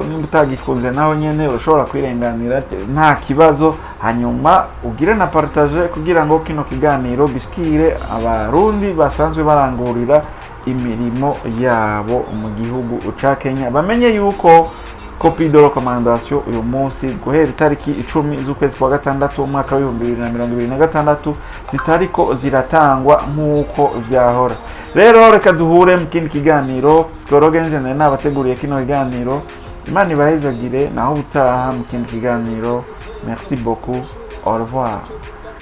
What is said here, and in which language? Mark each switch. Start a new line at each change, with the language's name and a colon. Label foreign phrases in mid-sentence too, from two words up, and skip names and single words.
Rundi: Nimba utagikunze naho nyene urashobora kwirenganira, nta kibazo. Hanyuma ugire na partage kugira ngo kino kiganiro gishikire abarundi basanzwe barangurira imirimo yabo mu gihugu ca Kenya, bamenye yuko
French: copie de recommandation
Rundi: uyu munsi guhera itariki 10 z'ukwezi kwa gatandatu umwaka wa 2026 zitariko ziratangwa nk'uko vyahora. Rero reka duhure mu kindi kiganiro. Psikologe njene nabateguriye kino kiganiro. Imana ibahezagire naho utaha mu kindi kiganiro.
French: Merci beaucoup. Au revoir.